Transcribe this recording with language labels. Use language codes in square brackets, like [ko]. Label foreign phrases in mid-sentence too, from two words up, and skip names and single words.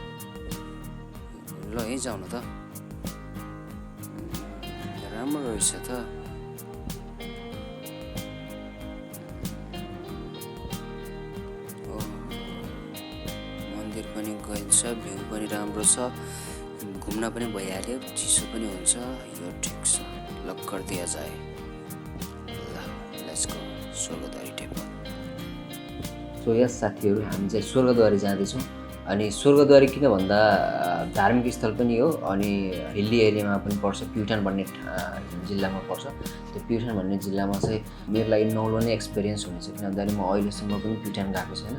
[ne] ल यहीँ जाउँ न त, राम्रो रहेछ त। मन्दिर पनि गइन्छ, भ्यू पनि राम्रो छ, घुम्न पनि भइहाल्यो, चिसो पनि हुन्छ, यो ठिक छ। [hi] ल कर दिया जाए। [en] ल let's go स्वर्गद्वारी temple। [ne] सो यस साथीहरू हामी चाहिँ स्वर्गद्वारी जाँदैछौँ। अनि स्वर्गद्वारी किन भन्दा धार्मिक स्थल पनि हो, अनि [en] hilly area [ne] पनि पर्छ, प्युठान भन्ने जिल्लामा पर्छ। त्यो प्युठान भन्ने जिल्लामा चाहिँ मेरो लागि नौलो नै एक्सपिरियन्स हुनेछ, किन भन्दाखेरि म अहिलेसम्म पनि प्युठान गएको छैन।